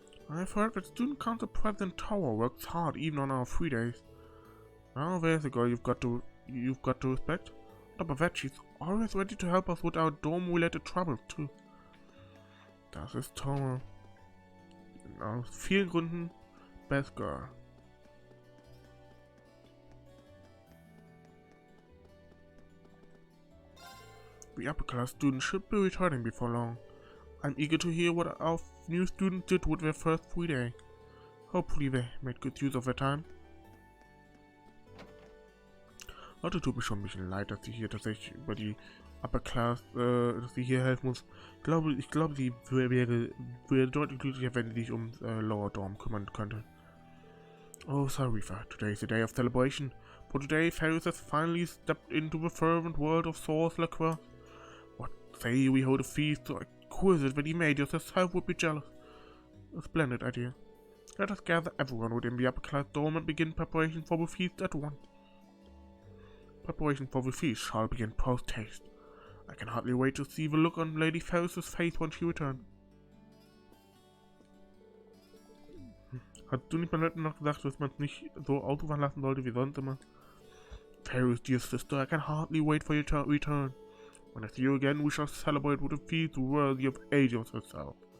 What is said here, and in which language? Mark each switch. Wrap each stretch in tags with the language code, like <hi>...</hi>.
<en>I've heard that student council president Tower works hard even on our free days. Now there's a girl you've got to respect. On top of that, she's always ready to help us with our dorm-related troubles too.</en> <de>Das ist Tower. Aus vielen Gründen best girl.</de> <en>The upper class students should be returning before long. I'm eager to hear what our new students did with their first free day. Hopefully they made good use of their time.</en> <de>Leute, tut mir schon ein bisschen leid, dass sie hier tatsächlich über die Upper Class, dass sie hier helfen muss. Ich glaube, sie wäre deutlich glücklicher, wenn sie sich um Lower Dorm kümmern könnte.</de> <en>Oh, sorry, today is a day of celebration. For today, Ferris has finally stepped into the fervent world of Thors lacrosse. What say we hold a feast so exquisite that Emadius herself would be jealous? A splendid idea. Let us gather everyone within the upper class dorm and begin preparation for the feast at once. Preparation for the feast shall begin post-haste. I can hardly wait to see the look on Lady Ferris's face when she returns.</en> <de>Hast du nicht beim letzten noch gesagt, dass man es nicht so ausufern lassen sollte wie sonst immer?</de> <en>Ferris, dear sister, I can hardly wait for your return. When I see you again, we shall celebrate with a feast worthy of Aegis herself.</en>